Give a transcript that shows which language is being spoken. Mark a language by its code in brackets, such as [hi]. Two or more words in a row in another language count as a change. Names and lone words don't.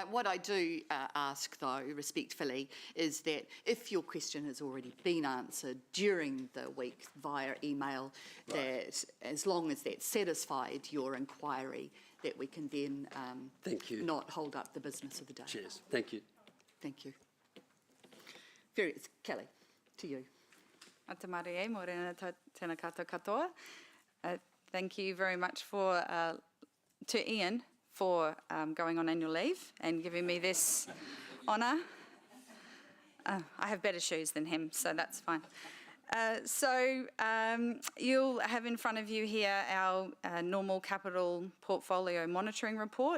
[en] What I do ask, though, respectfully, is that if your question has already been answered during the week via email, that as long as that satisfied your inquiry, that we can then Thank you. not hold up the business of the day. Cheers. Thank you. Thank you. Kelly, to you. [mi] Ata Marie, morena tēnā koutou katoa. [en] Thank you very much to Ian for going on annual leave and giving me this honour. I have better shoes than him, so that's fine. You'll have in front of you here our normal capital portfolio monitoring report.